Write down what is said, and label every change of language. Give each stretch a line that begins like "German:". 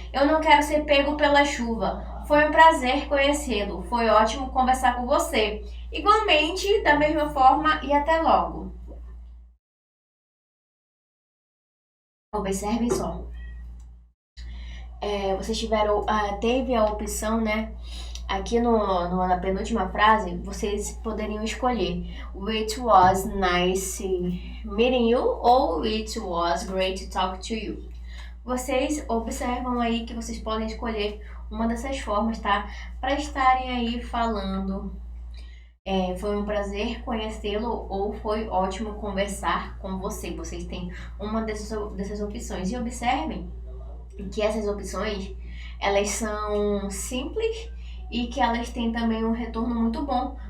Portuguese: Eu não quero ser pego pela chuva. Foi um prazer conhecê-lo. Foi ótimo conversar com você. Igualmente, da mesma forma e até logo. Observem só. Vocês tiveram, teve a opção, né? Aqui na penúltima frase, vocês poderiam escolher
English: It was nice meeting you
Portuguese: ou
English: It was great to talk to you.
Portuguese: Vocês observam aí que vocês podem escolher uma dessas formas, tá? Para estarem aí falando. Foi um prazer conhecê-lo ou foi ótimo conversar com você. Vocês têm uma dessas opções. E observem que essas opções elas são simples e que elas têm também um retorno muito bom.